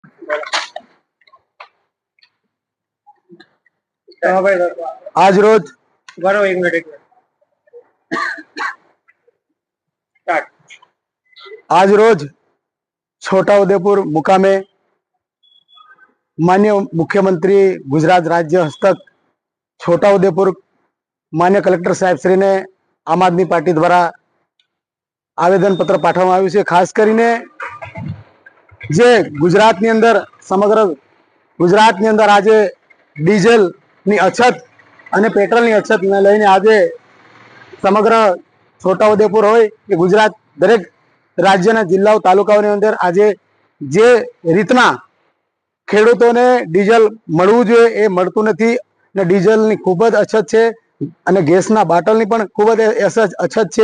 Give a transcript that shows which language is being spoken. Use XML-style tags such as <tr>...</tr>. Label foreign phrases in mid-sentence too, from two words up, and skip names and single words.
<gu>આજ રોજ આજ રોજ છોટાઉદેપુર મુકામે માન્ય મુખ્યમંત્રી ગુજરાત રાજ્ય હસ્તક છોટાઉદેપુર માન્ય કલેક્ટર સાહેબ શ્રી ને આમ આદમી પાર્ટી દ્વારા આવેદન પત્ર પાઠવવામાં આવ્યું છે। खास કરીને જે ગુજરાતની અંદર સમગ્ર ગુજરાતની અંદર આજે ડીઝલની અછત અને પેટ્રોલની અછતને લઈને આજે સમગ્ર છોટાઉદેપુર હોય કે ગુજરાત દરેક રાજ્યના જિલ્લાઓ તાલુકાઓની અંદર આજે જે રીતના ખેડૂતોને ડીઝલ મળવું જોઈએ એ મળતું નથી અને ડીઝલની ખૂબ જ અછત છે અને ગેસના બાટલની પણ ખૂબ જ અછત છે।</gu>